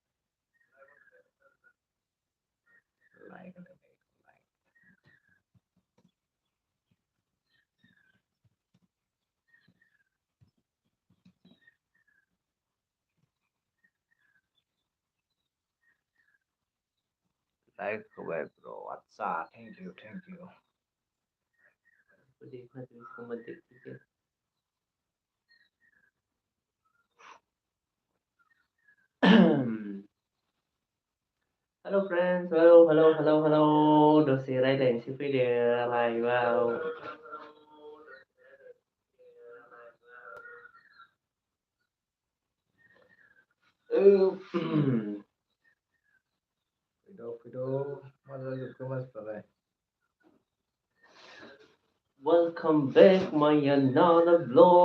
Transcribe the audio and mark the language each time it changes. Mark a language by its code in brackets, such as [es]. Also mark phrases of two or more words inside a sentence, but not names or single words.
[brx] लाइक होदो दे लाइक होबाय ब्र' आदसा [en] thank you [hi] तो देखना तो इसको मत देख, ठीक है. [en] Hello friends, hello. [brx] Dose रायलायनोसै फैदो लाइभआव. फैद' मा जाजोबखो मानसिफ्रालाय [en] Welcome back my another vlog.